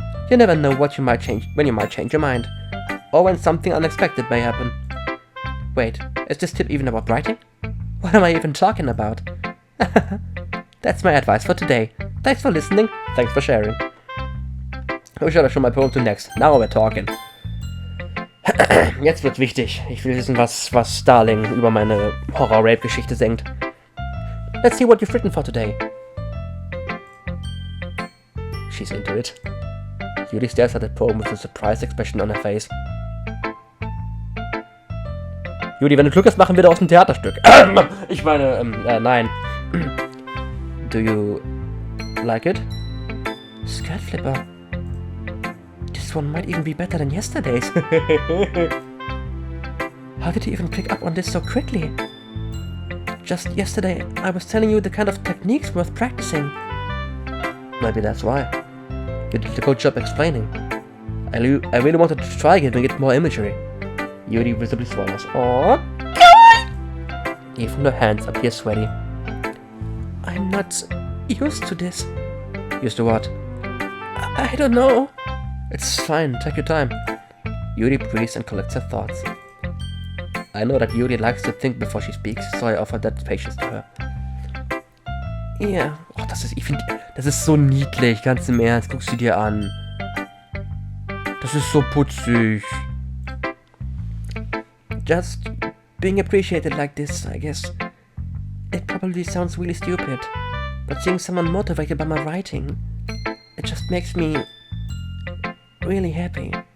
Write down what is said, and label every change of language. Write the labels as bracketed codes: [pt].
[en] You never know when you might change your mind, or when something unexpected may happen. Wait, is this tip even about writing? What am I even talking about? That's my advice for today. Thanks for listening, thanks for sharing. I should have shown my poem to next. Now we're talking. [de] Jetzt wird's wichtig. Ich will wissen, was Darling über meine Horror-Rape-Geschichte denkt. [en] Let's see what you've written for today. She's into it. Judy stares at the poem with a surprised expression on her face. [de] Judy, wenn du Glück hast, machen wir daraus ein Theaterstück. Ich meine, nein. [en] Do you like it? Skirt flipper. This one might even be better than yesterday's. How did you even pick up on this so quickly? Just yesterday, I was telling you the kind of techniques worth practicing. Maybe that's why. You did a good job explaining. I really wanted to try giving it more imagery. Yuri visibly swallows. Aww. Even her hands appear sweaty. I'm not used to this. Used to what? I don't know. It's fine, take your time. Yuri breathes and collects her thoughts. I know that Yuri likes to think before she speaks, so I offer that patience to her. [de] Ja, oh, das ist so niedlich, ganz im Ernst, guck sie dir an. Das ist so putzig. [en] Just being appreciated like this, I guess. It probably sounds really stupid, but seeing someone motivated by my writing, it just makes me really happy.